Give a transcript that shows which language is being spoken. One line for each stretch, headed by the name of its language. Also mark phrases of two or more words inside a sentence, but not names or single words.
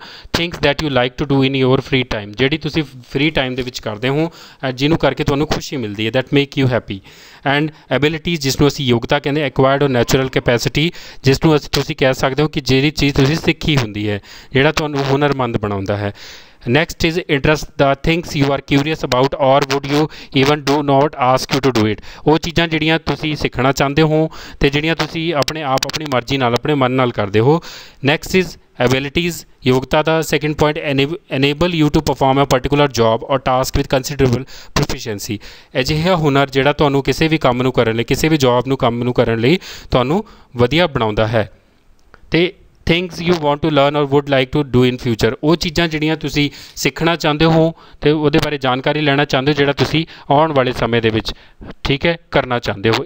English: things that you like to do in your free time.
Punjabi: ਜਿਹੜੀ ਤੁਸੀਂ
English: free time
Punjabi: ਦੇ ਵਿੱਚ ਕਰਦੇ ਹੋ, ਜਿਹਨੂੰ ਕਰਕੇ ਤੁਹਾਨੂੰ ਖੁਸ਼ੀ ਮਿਲਦੀ ਹੈ,
English: that make you happy. and abilities,
Punjabi: ਜਿਸ ਨੂੰ ਅਸੀਂ ਯੋਗਤਾ ਕਹਿੰਦੇ,
English: acquired or natural capacity,
Punjabi: ਜਿਸ ਨੂੰ ਤੁਸੀਂ ਕਹਿ ਸਕਦੇ ਹੋ ਕਿ ਜਿਹੜੀ ਚੀਜ਼ ਤੁਸੀਂ ਸਿੱਖੀ ਹੁੰਦੀ ਹੈ, ਜਿਹੜਾ ਤੁਹਾਨੂੰ ਹੁਨਰਮੰਦ ਬਣਾਉਂਦਾ ਹੈ।
English: Next is interest, the things you are curious about or would you even do not ask you to do it।
Punjabi: ਉਹ ਚੀਜ਼ਾਂ ਜਿਹੜੀਆਂ ਤੁਸੀਂ ਸਿੱਖਣਾ ਚਾਹੁੰਦੇ ਹੋ ਅਤੇ ਜਿਹੜੀਆਂ ਤੁਸੀਂ ਆਪਣੇ ਆਪ ਆਪਣੀ ਮਰਜ਼ੀ ਨਾਲ, ਆਪਣੇ ਮਨ ਨਾਲ ਕਰਦੇ ਹੋ।
English: next is abilities,
Punjabi: ਯੋਗਤਾ ਦਾ
English: second point, enable you to perform a particular job or task with considerable proficiency।
Punjabi: ਅਜਿਹਾ ਹੁਨਰ ਜਿਹੜਾ ਤੁਹਾਨੂੰ ਕਿਸੇ ਵੀ ਕੰਮ ਨੂੰ ਕਰਨ ਲਈ, ਕਿਸੇ ਵੀ ਜੋਬ ਨੂੰ, ਕੰਮ ਨੂੰ ਕਰਨ ਲਈ ਤੁਹਾਨੂੰ ਵਧੀਆ ਬਣਾਉਂਦਾ ਹੈ।
English: ਅਤੇ things you want to learn or would like to do in future.
Punjabi: ਉਹ ਚੀਜ਼ਾਂ ਜਿਹੜੀਆਂ ਤੁਸੀਂ ਸਿੱਖਣਾ ਚਾਹੁੰਦੇ ਹੋ ਅਤੇ ਉਹਦੇ ਬਾਰੇ ਜਾਣਕਾਰੀ ਲੈਣਾ ਚਾਹੁੰਦੇ ਹੋ, ਜਿਹੜਾ ਤੁਸੀਂ ਆਉਣ ਵਾਲੇ ਸਮੇਂ ਦੇ ਵਿੱਚ ਕਰਨਾ ਚਾਹੁੰਦੇ ਹੋ।